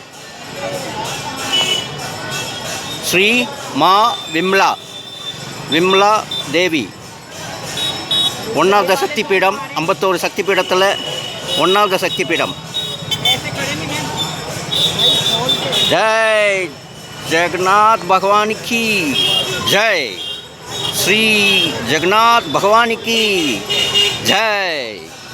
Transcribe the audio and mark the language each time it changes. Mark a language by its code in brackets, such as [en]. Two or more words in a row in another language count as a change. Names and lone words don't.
[ta] ஸ்ரீ மா விம்லா தேவி. 1வது சக்தி பீடம். 51 சக்தி பீடத்தில் 1வது சக்தி பீடம். [hi] ஜெய் जगन्नाथ भगवान की जय. श्री जगन्नाथ भगवान की जय.